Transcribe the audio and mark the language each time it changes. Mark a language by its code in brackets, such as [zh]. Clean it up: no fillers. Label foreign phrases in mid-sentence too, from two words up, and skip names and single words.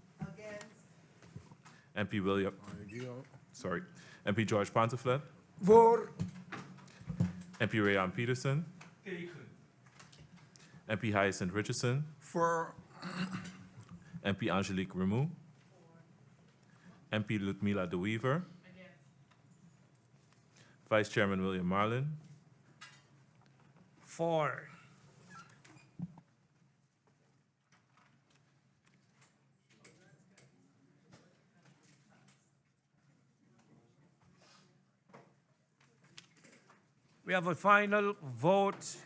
[en] MP William. Sorry. MP George Ponteflet. Voor. MP Rayan Peterson. MP Hyacinth Richardson. For. MP Angelique Remou. MP Ludmila De Weaver. Vice Chairman William Marlin. For. We have a final vote.